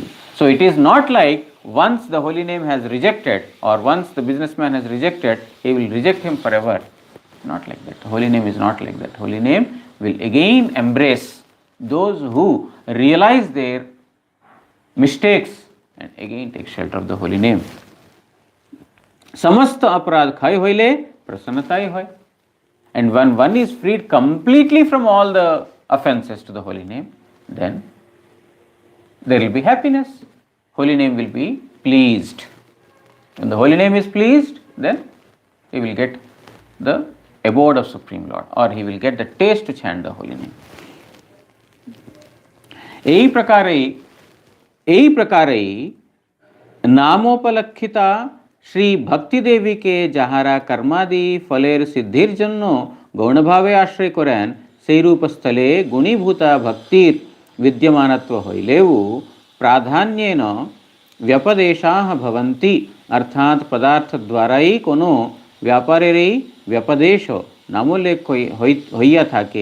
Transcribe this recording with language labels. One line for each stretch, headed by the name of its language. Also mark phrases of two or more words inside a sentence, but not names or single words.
English: So it is not like once the holy name has rejected, or once the businessman has rejected, he will reject him forever. Not like that. The holy name is not like that. Holy name will again embrace those who realize their mistakes and again take shelter of the holy name.
Bangla: সমস্ত অপরাধ ক্ষয় হইলে প্রসন্নতাই হয়.
English: And when one is freed completely from all the offenses to the holy name, then there will be happiness. Holy name will be pleased. When the holy name is pleased, then he will get the abode of Supreme Lord, or he will get the taste to chant the holy name.
Bangla: এই প্রকারেই নামোপলক্ষিতা শ্রী ভক্তি দেবীকে যাহারা কর্মাদি ফলের সিদ্ধির জন্য গৌণভাবে আশ্রয় করেন, সেই রূপস্থলে গুণীভূতা ভক্তির विद्यमानत्व হইলেও
Sanskrit: प्राधान्येन व्यपदेशाः भवन्ति,
Bangla: অর্থাৎ পদার্থ দ্বারাই কোনো ব্যাপারেরই ব্যপদেশ নামোল্লেখ হইয়া থাকে।